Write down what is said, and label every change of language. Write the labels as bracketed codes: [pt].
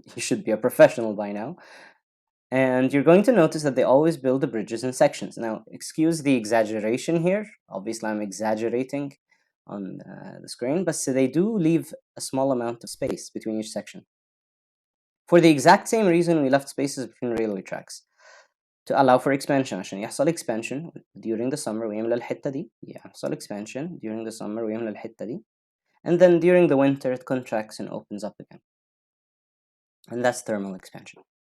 [en] You should be a professional by now. And you're going to notice that they always build the bridges in sections. Now, excuse the exaggeration here. Obviously, I'm exaggerating on the screen, but so they do leave a small amount of space between each section. For the exact same reason we left spaces between railway tracks, to allow for expansion. [ar] عشان يحصل [en] expansion during the summer [ar] ويملى الحتة دي. يحصل [en] expansion during the summer [ar] ويملى الحتة دي. [en] And then during the winter, it contracts and opens up again. And that's thermal expansion.